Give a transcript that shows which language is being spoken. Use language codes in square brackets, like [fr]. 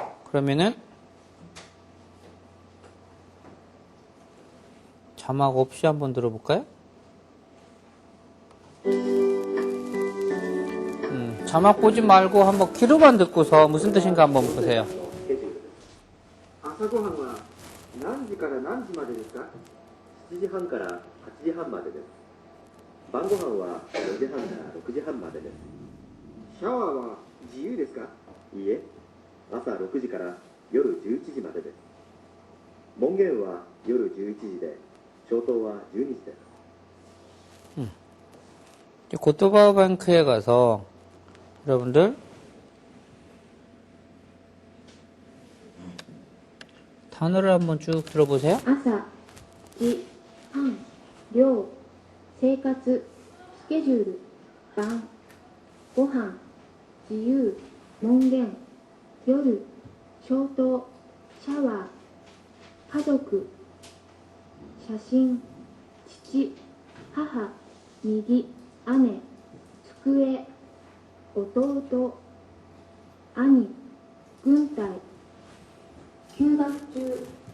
[ko] 그러면은 자막 없이 한번 들어볼까요? 자막 보지 말고 한번 귀로만 듣고서 무슨 뜻인가 한번 보세요. [ja] 朝ごはんは何時から何時までですか？7時半から8時半までです。晩ご飯は4時半から6時半までです。シャワーは自由ですか？いいえ、朝6時から夜11時までです。門限は夜11時で、消灯は12時です。 [ko] 고토바 뱅크에 가서 여러분들 단어를 한번 쭉 들어보세요. [ja] 朝、時、半、量、生活、スケジュール、晩、ご飯、自由、門限、夜、消灯、シャワー、家族、写真、父、母、右、姉、机、弟、兄、軍隊、休学中。